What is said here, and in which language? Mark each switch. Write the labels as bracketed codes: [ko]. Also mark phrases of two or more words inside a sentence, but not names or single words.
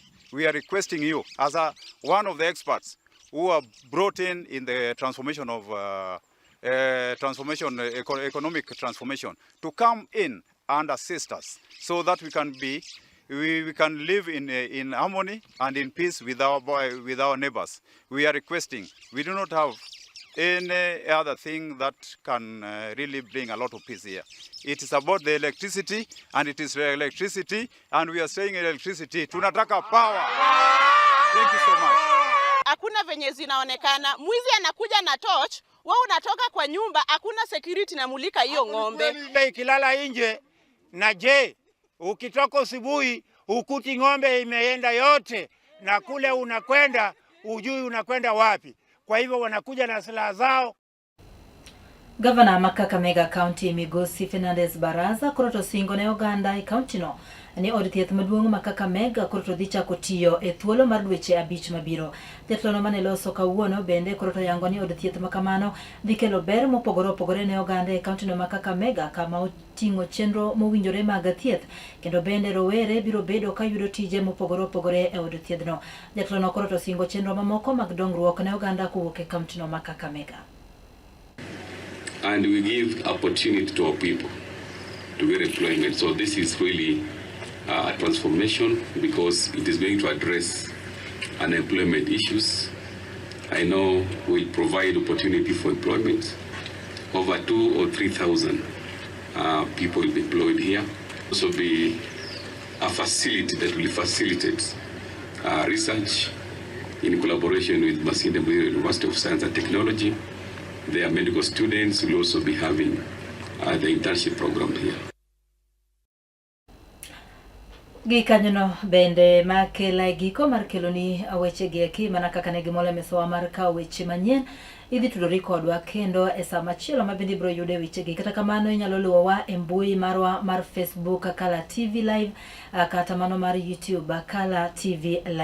[en] We are requesting you, as one of the experts who are brought in the transformation of economic transformation, to come in and assist us so that we can live in harmony and in peace with our neighbors. We are requesting. We do not have any other thing that can really bring a lot of peace here. It is about the electricity, and it is electricity, and we are saying electricity. Tunataka power. Thank you so much. [sw] Hakuna venye zinaonekana. Mwizi anakuja na torch, wewe unatoka kwa nyumba, hakuna security na mulika hiyo ng'ombe. Ikilala nje, na je, ukitoka asubuhi ukuti ng'ombe imeenda yote, na kule unakwenda ujui unakwenda wapi. Kwa hivyo wanakuja na silaha zao. [luo] Gavana Kakamega County Migosi Fernandez Baraza kuroto singo ne Oganda county no ni od thieth maduong' ma Kakamega kuroto dhicha kotiyo e thuolo mar dweche 5 mabiro. Jatelo mane loso kawuono bende kuroto yango ni od thieth makamano dhi kelo ber mopogore opogore ne Oganda e county no ma Kakamega, kama oting'o chenro mowinjore mag thieth, kendo bende rowere biro bedo ka yudo tije mopogore opogore e od thiethno. Jatelo no kuroto singo chenro mamoko mag dongruok ne Oganda kowuok e county no ma Kakamega. [en] And we give opportunity to our people to get employment. So this is really a transformation because it is going to address unemployment issues. I know we provide opportunity for employment. Over 2,000 or 3,000 people will be employed here. Also be a facility that will facilitate research in collaboration with Masinde Muliro University of Science and Technology. Their medical students will also be having the internship program here. [luo] Gikanyono bende makela giko mar keloni aweche gieki mana kaka ne gimole mesowa mar kawo weche manyien idhi tudori kodwa kendo e sama chielo mabende biro yude weche gi. Kata kamano inyalo luwowa e mbui marwa mar Facebook Kala TV Live, kata mano mar YouTube Kala TV Live.